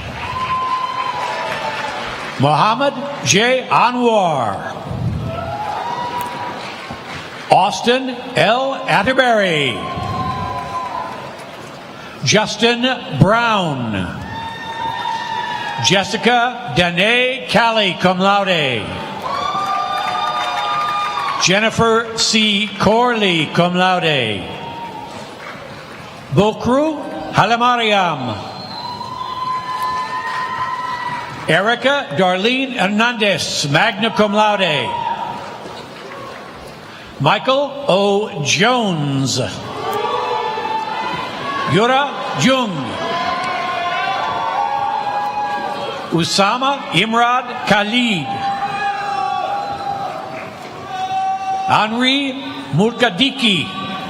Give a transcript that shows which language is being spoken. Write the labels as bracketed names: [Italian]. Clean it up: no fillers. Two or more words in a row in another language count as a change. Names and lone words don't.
[English] Mohammed J. Anwar. Austin L. Atterbury. Justin Brown. Jessica Danae Callie, [Latin] cum laude. [English] Jennifer C. Corley, [Latin] cum laude. [English] Bokru Halamariam. Erica Darlene Hernandez, [Latin] magna cum laude. [English] Michael O. Jones. Yura Jung. Usama Imrad Khalid. Henri Murkadiki.